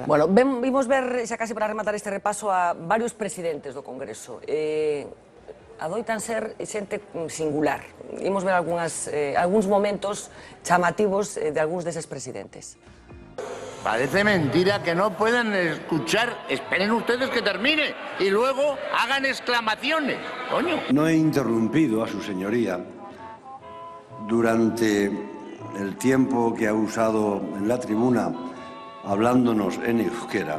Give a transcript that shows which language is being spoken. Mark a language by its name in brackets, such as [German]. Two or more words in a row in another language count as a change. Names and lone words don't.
[Galician] Bueno, vimos ver, xa casi para rematar este repaso, a varios presidentes do Congreso. Adoitan ser xente singular. Imos ver algúns momentos chamativos de algúns deses presidentes. [Spanish] Parece mentira que no puedan escuchar. Esperen ustedes que termine y luego hagan exclamaciones. Coño. No he interrumpido a su señoría durante el tiempo que ha usado en la tribuna hablándonos en euskera.